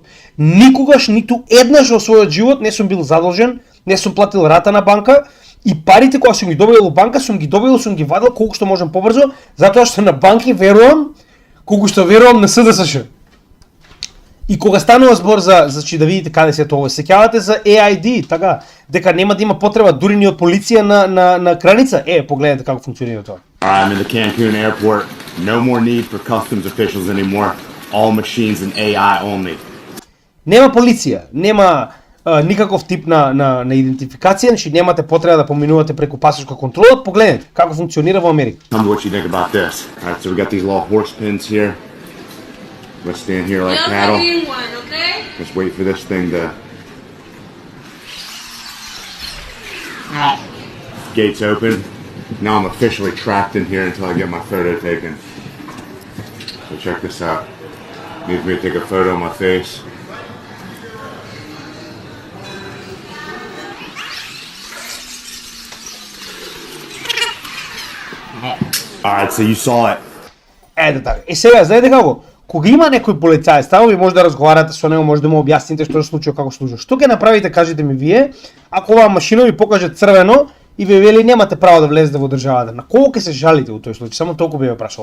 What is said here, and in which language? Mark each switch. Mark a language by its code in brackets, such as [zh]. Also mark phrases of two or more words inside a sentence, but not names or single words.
[mk] Никогаш, ниту еднаш во својот живот не сум бил задолжен, не сум платил рата на банка и парите кои сум ги добил во банка, сум ги вадил колку што можам побрзо, затоа што на банки верувам, колку што верувам на СДСШ. И кога станува збор за да видите каде се тоа, сеќавате за AID, така, дека нема да има потреба дури ни од полиција на граница. Погледнете како функционира тоа. [en] I'm in the Cancun airport. No more need for customs officials anymore. All machines and AI only. [mk] Нема полиција, нема никаков тип на идентификација, значи немате потреба да поминувате преку пасошка контрола. Погледнете како функционира во Америка. [en] Tell me what you think about this. All right, so we got these little horse pins here. Let's stand here like cattle. Let's wait for this thing to... Gates open. Now I'm officially trapped in here until I get my photo taken. So check this out. Needs me to take a photo of my face. Alright, so you saw it. [mk] Ете така. Сега, знаете како? Кога има некој полицаец, таму ви може да разговарате со него, може да му објасните што се случува, како се случува. Што ќе направите, кажете ми вие, ако оваа машина ви покаже црвено и ви вели немате право да влезете во државата. На кого ќе се жалите во тој случај? Само толку би ве прашал.